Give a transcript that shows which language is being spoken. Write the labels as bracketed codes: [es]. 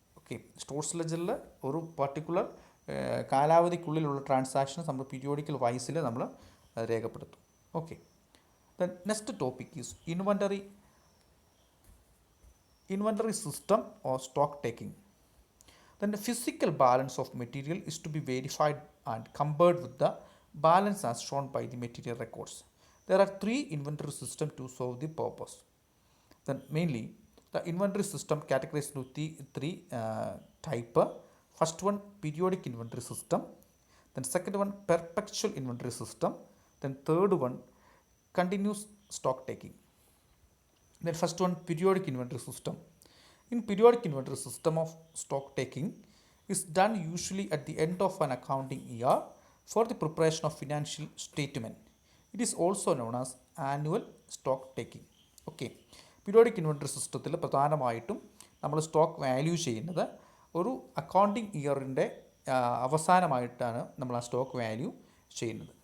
[ml] Okay, stores ലെജറിൽ ഒരു particular കാലാവധിക്കുള്ളിലുള്ള transactions നമ്മൾ periodical വൈസിൽ നമ്മൾ രേഖപ്പെടുത്തും. [en] Okay, then next topic is inventory system or stock taking. Then the physical balance of material is to be verified and compared with the balance as shown by the material records. There are 3 inventory systems to solve the purpose. Then mainly the inventory system categorized into three type. First one, periodic inventory system. Then second one, perpetual inventory system. Then third one, continuous stock taking. Then first one, periodic inventory system. In periodic inventory system of stock taking is done usually at the end of an accounting year for the preparation of financial statement. It is also known as annual stock taking. [ml] Okay, periodic inventory സിസ്റ്റത്തിൽ പ്രധാനമായിട്ടും നമ്മൾ stock value ചെയ്യുന്നത് ഒരു accounting ഇയറിൻ്റെ അവസാനമായിട്ടാണ് നമ്മൾ ആ stock value ചെയ്യുന്നത്.